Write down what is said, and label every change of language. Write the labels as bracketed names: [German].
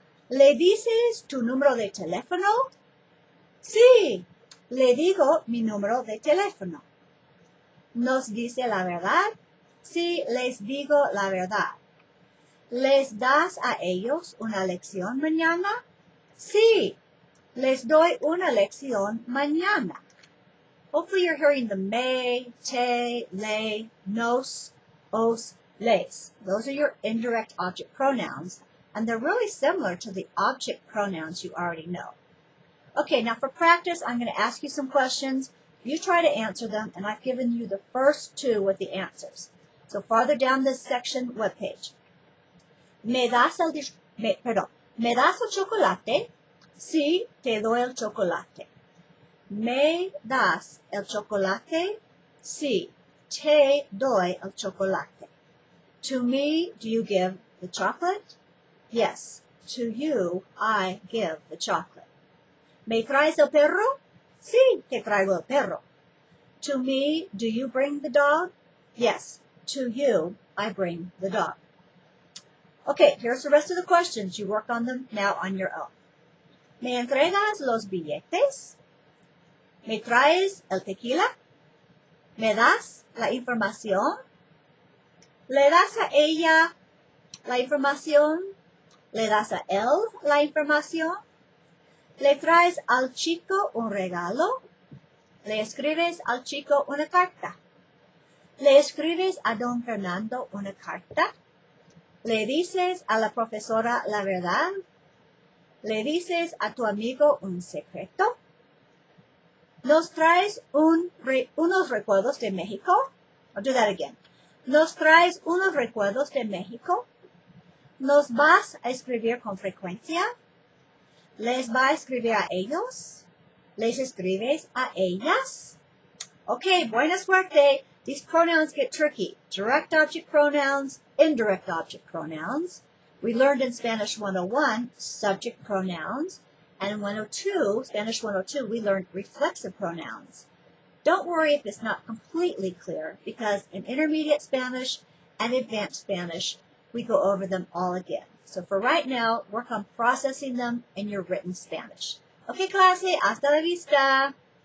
[Spanish] ¿Le dices tu número de teléfono? Sí, le digo mi número de teléfono. ¿Nos dice la verdad? Sí, les digo la verdad. ¿Les das a ellos una lección mañana? Sí, les doy una lección mañana. [English] Hopefully you're hearing the me, te, le, nos, os, les. Those are your indirect object pronouns, and they're really similar to the object pronouns you already know. Okay, now for practice, I'm going to ask you some questions. You try to answer them, and I've given you the first two with the answers. So farther down this section webpage. [Spanish] ¿Me das el chocolate? Sí, te doy el chocolate. ¿Me das el chocolate? Sí, te doy el chocolate. [English] To me, do you give the chocolate? Yes, to you, I give the chocolate. [Spanish] ¿Me traes el perro? Sí, te traigo el perro. [English] To me, do you bring the dog? Yes, to you, I bring the dog. Okay, here's the rest of the questions. You work on them now on your own. [Spanish] ¿Me entregas los billetes? ¿Me traes el tequila? ¿Me das la información? ¿Le das a ella la información? ¿Le das a él la información? ¿Le traes al chico un regalo? ¿Le escribes al chico una carta? ¿Le escribes a don Fernando una carta? ¿Le dices a la profesora la verdad? ¿Le dices a tu amigo un secreto? ¿Nos traes unos recuerdos de México? [English] I'll do that again. [Spanish] ¿Nos traes unos recuerdos de México? ¿Nos vas a escribir con frecuencia? ¿Les va a escribir a ellos? ¿Les escribes a ellas? Okay, buena suerte. [English] These pronouns get tricky. Direct object pronouns, indirect object pronouns. We learned in Spanish 101 subject pronouns. And in 102, Spanish 102, we learned reflexive pronouns. Don't worry if it's not completely clear, because in intermediate Spanish and advanced Spanish, we go over them all again. So for right now, work on processing them in your written Spanish. [Spanish] Okay, clase, hasta la vista.